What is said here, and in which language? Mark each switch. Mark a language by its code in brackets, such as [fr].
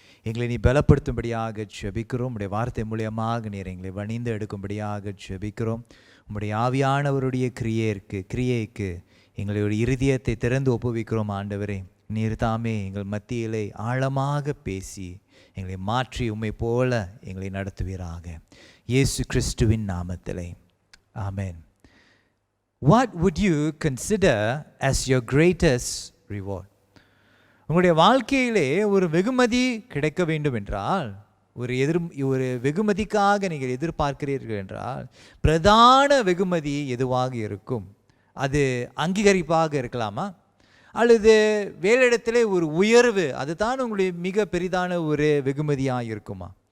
[ta] எங்களை நீ பலப்படுத்தும்படியாக ஜெபிக்கிறோம். உம்முடைய வார்த்தை மூலியமாக நீர் எங்களை வணிந்து எடுக்கும்படியாக ஜெபிக்கிறோம். உம்முடைய ஆவியானவருடைய கிரியைக்கு எங்களுடைய இருதயத்தை திறந்து ஒப்புவிக்கிறோம். ஆண்டவரே, நீர் தாமே எங்கள் மத்தியிலே ஆழமாக பேசி எங்களை மாற்றி உம்மை போல எங்களை நடத்துவீராக. இயேசு கிறிஸ்துவின் நாமத்திலே ஆமென். [en] What would you consider as your greatest reward? [ta] உங்களுடைய வாழ்க்கையிலே ஒரு வெகுமதி கிடைக்க வேண்டும் என்றால், ஒரு வெகுமதிக்காக நீங்கள் எதிர்பார்க்கிறீர்கள் என்றால், பிரதான வெகுமதி எதுவாக இருக்கும்? அது அங்கீகரிப்பாக இருக்கலாமா? அல்லது வேலையிடத்திலே ஒரு உயர்வு, அதுதான் உங்களுடைய மிக பெரிதான ஒரு வெகுமதியாக இருக்குமா?